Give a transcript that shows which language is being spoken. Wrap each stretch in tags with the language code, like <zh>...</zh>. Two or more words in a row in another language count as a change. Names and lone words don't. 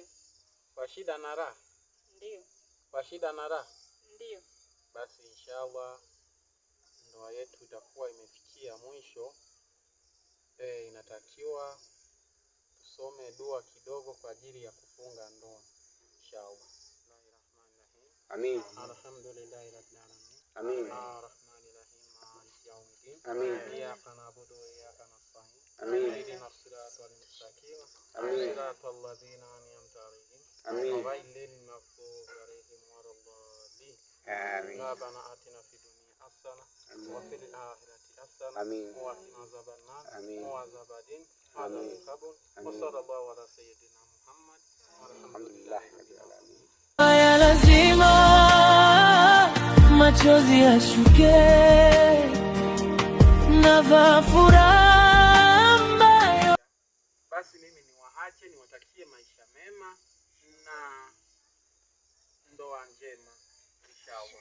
<sw>Kwa shida na raha? Ndio. Kwa shida na raha? Ndio. Basi inshallah ndoa yetu itakuwa imefikia mwisho. Inatakiwa tusome dua kidogo kwa ajili ya kufunga ndoa inshallah.</sw> <ar>Amin. الحمد لله رب العالمين. Amin. الرحمن الرحيم، مالك يوم الدين. Amin. إياك نعبد وإياك نستعين. Amin. اهدنا الصراط المستقيم. Amin. صراط الذين أنعمت عليهم. Amin. غير المغضوب عليهم ولا الضالين. Amin. ربنا آتنا في الدنيا حسنة وفي الآخرة حسنة Amin. وقنا عذاب النار Amin. wa azabadin wa Amin. عذاب القبر. و Amin. صلى الله على سيدنا محمد الحمد لله رب العالمين.</ar> <sw>Haya lazima machozi yashuke, navaa furaha ambayo. Basi mimi niwaache, niwatakie maisha mema na ndoa njema inshallah.</sw>